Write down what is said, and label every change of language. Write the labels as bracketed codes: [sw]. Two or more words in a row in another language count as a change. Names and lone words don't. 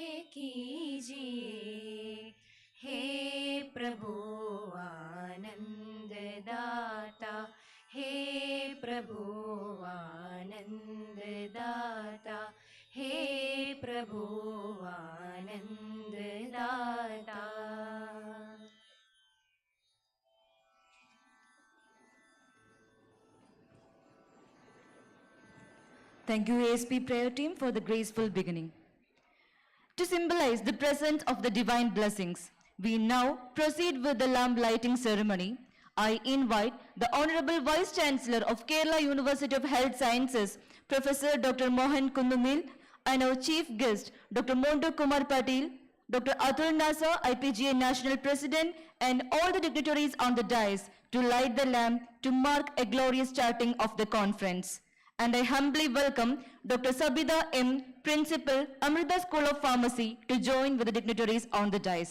[hi] कीजिए हे प्रभु आनंद दाता हे प्रभु आनंद दाता हे प्रभु आनंद दाता [en] Thank you, ASP prayer team, for the graceful beginning. To symbolize the presence of the divine blessings, we now proceed with the lamp lighting ceremony. I invite the Honorable Vice Chancellor of Kerala University of Health Sciences, Professor Dr. Mohan Kundumil, and our Chief Guest, Dr. Mondu Kumar Patil, Dr. Atul Nasa, IPGA National President, and all the dignitaries on the dais to light the lamp to mark a glorious starting of the conference. And I humbly welcome Dr. Sabida M., Principal, Amrita School of Pharmacy, to join with the dignitaries on the dais.